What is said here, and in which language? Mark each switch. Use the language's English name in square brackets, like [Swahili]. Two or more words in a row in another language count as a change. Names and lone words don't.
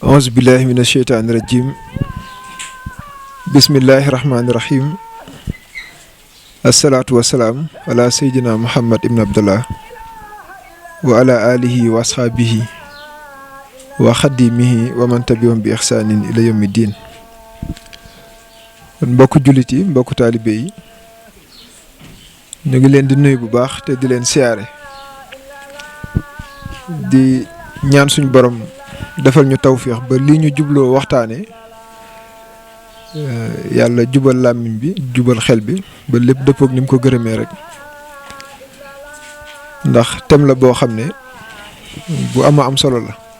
[Arabic] أعوذ بالله من الشيطان الرجيم بسم الله الرحمن الرحيم الصلاة والسلام على سيدنا محمد بن عبد الله وعلى آله وأصحابه وخديمه ومن تبعهم بإحسان إلى يوم الدين. [Wolof] mbokk jullit yi mbokk taalibe yi ñu ngi leen di nuyu bu baax te di leen siyaare di ñaan suñu borom defal ñu tawféex ba lii ñu jubloo waxtaane yàlla jubal làmmiñ bi jubal xel bi ba lépp dëppook ni mu ko gërëmee rek ndax tem la boo xam ne bu am solo la